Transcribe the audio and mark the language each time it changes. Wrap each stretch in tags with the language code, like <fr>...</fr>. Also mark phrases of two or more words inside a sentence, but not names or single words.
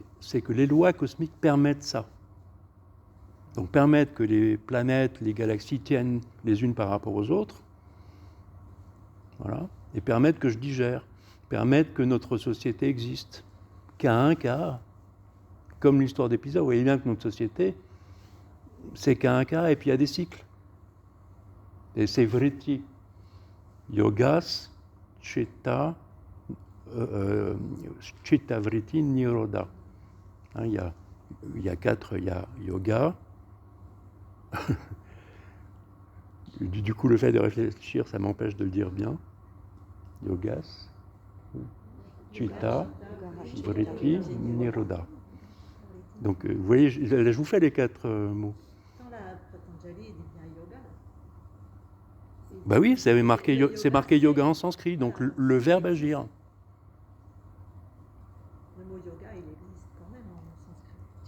<fr>C'est que les lois cosmiques permettent ça. Donc permettent que les planètes, les galaxies tiennent les unes par rapport aux autres. Voilà. Et permettent que je digère. Permettent que notre société existe. Qu'à un cas, comme l'histoire des pizzas, vous voyez bien que notre société, c'est qu'à un cas, et puis il y a des cycles. Et c'est vritti.</fr> <sa>योगश् चित्त चित्त वृत्ति निरोध.</sa> <fr>Hein, il y a 4, il y a yoga. Du coup, le fait de réfléchir, ça m'empêche de le dire bien.</fr> <sa>योगश् चित्त वृत्ति निरोध.</sa> <fr>Donc, vous voyez, je vous fais les 4 mots. Dans la Patanjali, il dit bien yoga. Bah oui, c'est marqué yoga en sanskrit, donc le verbe agir. Le mot yoga, il existe quand même en sanskrit.</fr>